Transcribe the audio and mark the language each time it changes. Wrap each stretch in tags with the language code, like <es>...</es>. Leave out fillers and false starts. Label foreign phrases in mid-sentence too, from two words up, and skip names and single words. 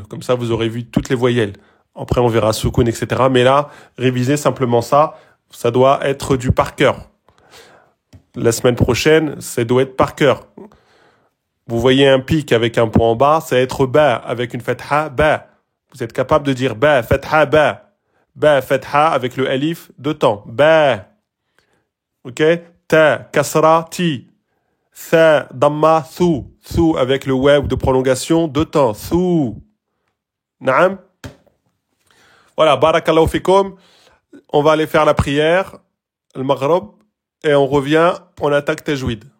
<fr>Comme ça, vous aurez vu toutes les voyelles. Après, on verra Sukun, etc. Mais là, révisez simplement ça. Ça doit être du par cœur. La semaine prochaine, ça doit être par cœur. Vous voyez un pic avec un point en bas, ça va être ba avec une fatha, ba. Vous êtes capable de dire ba, fatha, ba. Ba, fatha avec le alif, deux temps. Ba. Ok? Ta, kasra, ti. Tha, damma, thu. Thu avec le waw de prolongation, deux temps. Thu. Naam? Voilà,</fr> <ar>بارك الله فيكم.</ar> <fr>On va aller faire la prière, le maghrib, et on revient, on attaque tajwid.</fr>